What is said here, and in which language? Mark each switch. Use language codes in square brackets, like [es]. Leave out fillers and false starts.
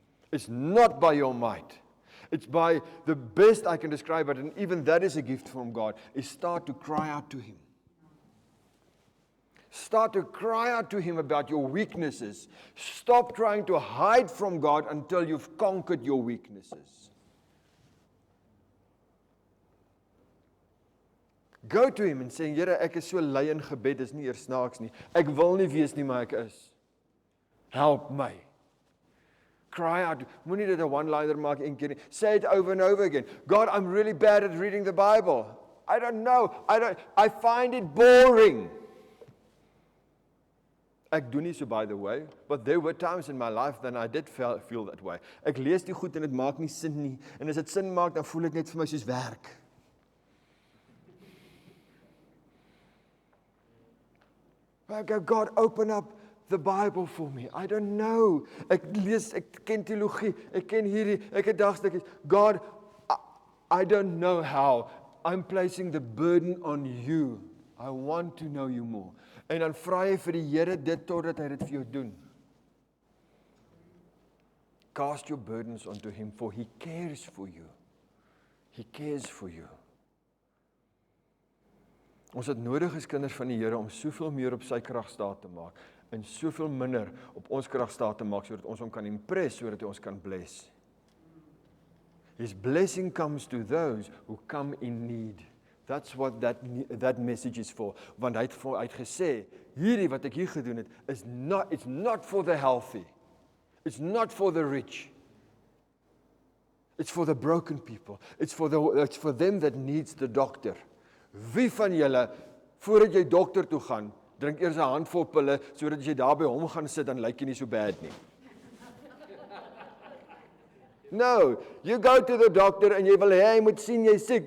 [en] It's not by your might. It's by the best I can describe it, and even that is a gift from God, is start to cry out to Him. Start to cry out to Him about your weaknesses. Stop trying to hide from God until you've conquered your weaknesses. Go to Him and say, [af] Here, ek is so lui in gebed, dis nie eers snaaks nie. Ek wil nie wees nie, maar ek is. Help my. [en] Cry out. [af] Moenie dit 'n one-liner maak een keer nie. [en] Say it over and over again. God, I'm really bad at reading the Bible. I don't know. I find it boring. [af] Ek doen nie so, [en] by the way, but there were times in my life that I did feel that way. [af] Ek lees die goed en dit maak nie sin nie. En as dit sin maak, dan voel dit net vir my soos werk. [en] I go, God, open up the Bible for me. I don't know. [af] Ek lees, ek ken teologie, ek ken hierdie, ek het dagstukkies. [en] God, I don't know how. I'm placing the burden on you. I want to know you more. [af] En dan vra jy vir die Here dit totdat hy dit vir jou doen. [en] Cast your burdens onto him, for he cares for you. He cares for you. [af] Ons het nodig as kinders van die Here om soveel meer op sy kragstaat te maak en soveel minder op ons kragstaat te maak sodat ons hom kan impress, sodat hy ons kan bless. [en] His blessing comes to those who come in need. That's what that message is for. [af] Want hy het gesê, hierdie wat ek hier gedoen het, [en] it's not for the healthy. It's not for the rich. It's for the broken people. It's for them that needs the doctor. [af] Wie van julle, voordat jy dokter toe gaan, drink eers 'n handvol pille, sodat as jy daar by hom gaan sit, dan lyk jy nie so bad nie. [en] No, you go to the doctor [af] en jy wil hê hy moet sien jy siek.